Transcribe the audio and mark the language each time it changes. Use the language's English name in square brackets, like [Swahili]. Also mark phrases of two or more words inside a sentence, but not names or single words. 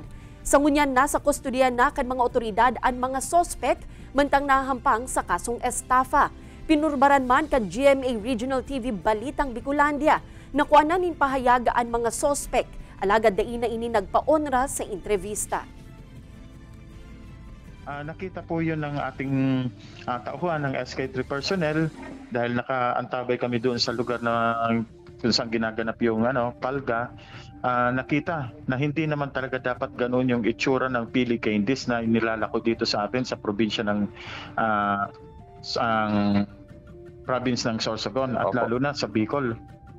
[Bikol] Sa ngunyan nasa kustodiya na kan mga otoridad ang mga sospek mantang nahampang sa kasong estafa. Pinurbaran man kan GMA Regional TV Balitang Bicolandia na kuanan nin pahayaga ang mga sospek. Alagad daina ini nagpaonra sa entrevista. [Filipino] Nakita po yun ng ating tauhan ng SK3 personnel dahil nakaantabay kami doon sa lugar na kung saan ginaganap yung palga. Nakita na hindi naman talaga dapat ganoon yung itsura ng pili candies na inilalako dito sa atin sa probinsya ng province ng Sorsogon at lalo na sa Bicol.